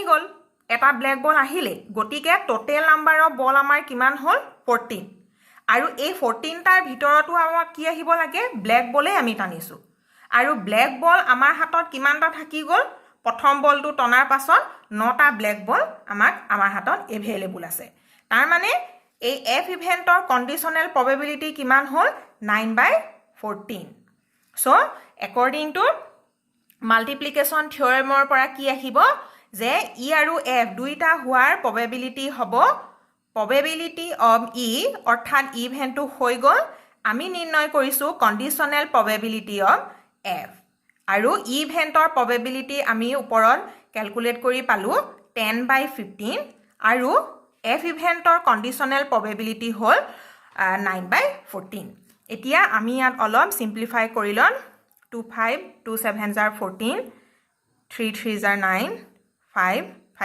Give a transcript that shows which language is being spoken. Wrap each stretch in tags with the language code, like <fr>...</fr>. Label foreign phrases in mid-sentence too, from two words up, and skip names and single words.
<as>গল এটা</as> <en>black ball</en> <as>আহিলে গটিকে</as> <en>total number of ball</en> <as>আমাৰ কিমান হল 14 আৰু এই 14 টাৰ ভিতৰতো আমাৰ কি আহিব লাগে ব্ল্যাক বলে আমি টানিছো আৰু</as> <en>black ball</en> <as>আমাৰ হাতত কিমানটা থাকি গল প্ৰথম বলটো টনাৰ পাছত 9টা</as> <en>black ball</en> <as>আমাৰ হাতত এভেইলেবল আছে তাৰ মানে এই এফ ইভেন্টৰ</as> <en>conditional probability</en> <as>কিমান হল 9/14 সো</as> <en>according to multiplication theoremৰ</en> <as>পৰা কি আহিব যে ই আৰু এফ দুইটা হোৱাৰ probability হ'ব</as> <en>probability of</en> <as>ই অৰ্থাৎ ইভেন্টটো হৈ গল আমি নিৰ্ণয় কৰিছো</as> <en>conditional probability of f</en> <as>আৰু ইভেণ্টৰ প্ৰবেবিলিটি আমি ওপৰত ক্যালকুলেট কৰি পালো 10/15 আৰু এফ ইভেণ্টৰ</as> <en>conditional probability</en> <as>হ'ল 9/14 এতিয়া আমি ইয়াত অলপ সিম্পলিফাই কৰি লম 2 5 2 7 জাৰ 14 3 3 জাৰ 9 5 5</as>